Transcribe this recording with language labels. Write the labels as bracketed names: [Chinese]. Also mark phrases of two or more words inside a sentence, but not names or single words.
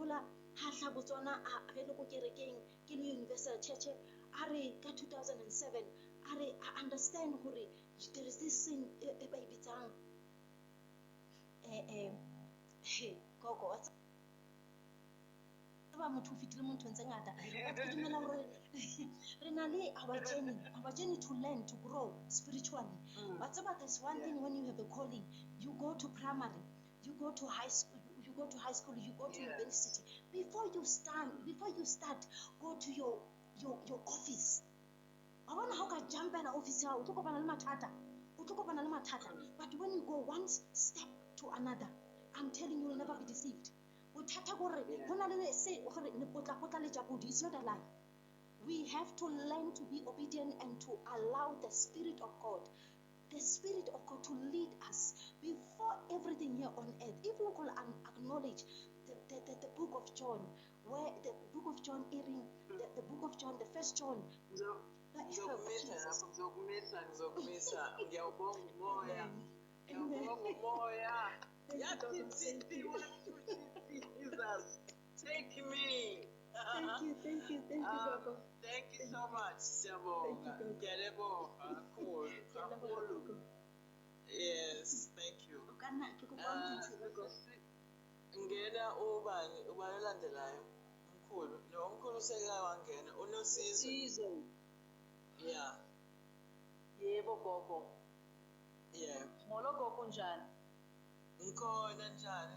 [English] Universal Church, ka 2007, I understand there is this thing Gogo, [Tswana] motho o fitile mo nthong tse ngata. Ke dumela gore re na le [English] our journey to learn, to grow spiritually. But there's one thing, when you have a calling, you go to primary, you go to high school, you go to university. Before you start, go to your office. I want how to jump in the office. But when you go one step to another, I'm telling you, you'll never be deceived. [Tswana] bothata gore go na le se gore le potla le ja podi, [English] it's not a lie. We have to learn to be obedient and to allow the Spirit of God to lead us before everything here on earth. If we could acknowledge the book of John, where the book of John, the book of John, the first John. Jesus, take me. Thank you, Gogo. Thank you so much, Siyabonga. Cool. Yes, thank you. [Zulu] Ngena ubani olandelayo. Mkhulu, no mkhulu seka wangena. Unosizo. Yeah. Yebo gogo. [English] Yeah. [Xhosa] Molo gogo njani? [Zulu] Ngikhona njani?